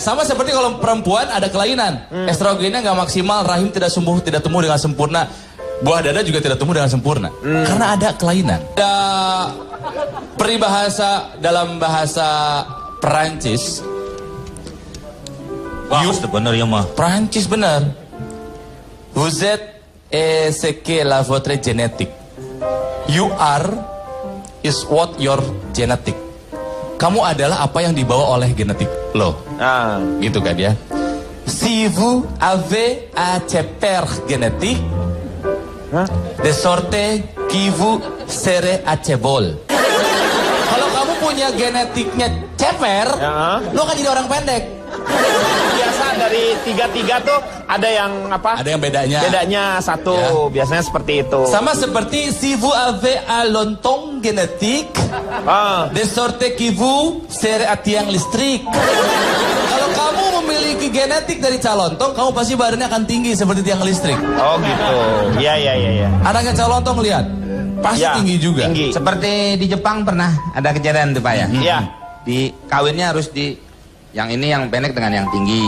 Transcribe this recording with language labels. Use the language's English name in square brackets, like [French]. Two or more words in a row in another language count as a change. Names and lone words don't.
[Indonesian] Sama seperti kalau perempuan ada kelainan. Estrogennya nggak maksimal, rahim tidak tumbuh dengan sempurna. Buah dada juga tidak tumbuh dengan sempurna. Karena ada kelainan. Ada peribahasa dalam bahasa Perancis. Bener ya mah. Perancis benar. [French] Vous êtes ce que la votre génétique. [English] You are is what your genetic. [Indonesian] Kamu adalah apa yang dibawa oleh genetik lo. Gitu kan ya. [French] Si vous avez un père génétique, de sorte que vous serez acebol. [Indonesian] Kalau kamu punya genetiknya ceper, lo akan jadi orang pendek. Biasa dari 3 tuh ada yang apa? Ada yang bedanya. Bedanya 1, biasanya seperti itu. Sama seperti [French] si vous avez un lontong génétique, de sorte que vous serez un [Indonesian] tiang listrik. Kalau kamu memiliki genetik dari calontong, kamu pasti badannya akan tinggi seperti tiang listrik. Oh gitu. Iya. Anaknya calontong lihat, pasti tinggi juga. Tinggi. Seperti di Jepang pernah ada kejadian tuh Pak ya? Iya. Di kawinnya harus di yang ini yang pendek dengan yang tinggi.